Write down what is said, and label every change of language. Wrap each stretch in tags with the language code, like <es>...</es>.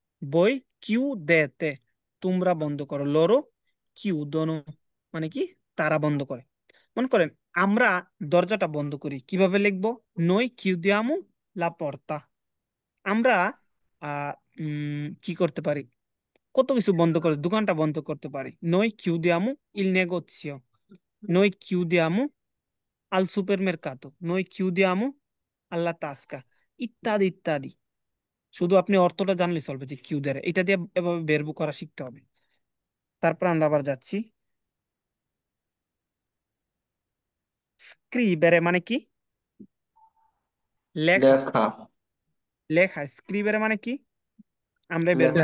<it>voi chiudete,</it> <bn>তোমরা বন্ধ করো।</bn> <it>loro chiudono</it> <bn>মানে কি? তারা বন্ধ করে। মনে করেন আমরা দরজাটা বন্ধ করি, কিভাবে লিখবো?</bn> <it>noi chiudiamo la porta।</it> <bn>আমরা আহ কি করতে পারি? কত কিছু বন্ধ করে, দোকানটা বন্ধ করতে পারি।</bn> <it>noi chiudiamo il negozio, noi chiudiamo al supermercato, noi chiudiamo alla tasca,</it> <bn>ইত্যাদি ইত্যাদি। শুধু আপনি অর্থটা জানলে চলবে যে কিউদারে, এটা দিয়ে এভাবে বেরবু করা শিখতে হবে। তারপর আমরা আবার যাচ্ছি। স্ক্রিবেরে মানে কি? লেখা। লেখা, লেখা, স্ক্রিবেরে মানে কি? আমরা এই বেরবুটা</bn>